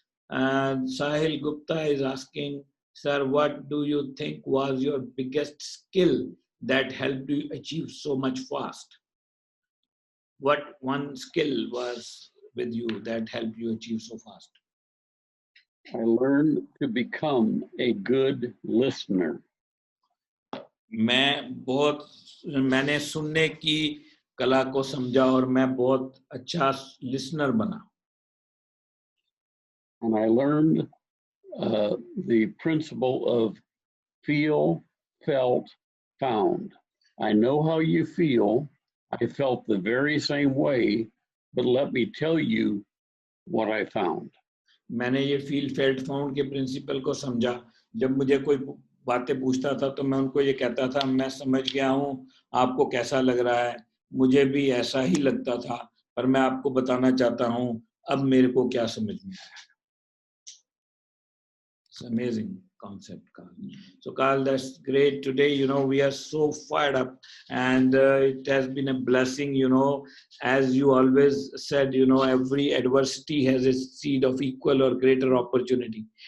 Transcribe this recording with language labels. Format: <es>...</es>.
<en>And Sahil Gupta is asking, sir, what do you think was your biggest skill that helped you achieve so much fast? What one skill was with you that helped you achieve so fast? I learned to become a good listener.</en> <hi>मैंने सुनने की कला को समझा और मैं बहुत अच्छा लिसनर बना.</hi> <en>And I learned the principle of feel, felt, found. I know how you feel. I felt the very same way, but let me tell you what I found.</en> <hi>मैंने ये फील फेल्ट फाउंड के principal को समझा. जब मुझे कोई बातें पूछता था तो मैं उनको ये कहता था, मैं समझ गया हूँ, आपको कैसा लग रहा है, मुझे भी ऐसा ही लगता था, पर मैं आपको बताना चाहता हूँ अब मेरे को क्या समझ में आया.</hi> <en>It's amazing concept, Carl. So, Carl, that's great. Today, we are so fired up, and it has been a blessing. As you always said, every adversity has a seed of equal or greater opportunity.</en>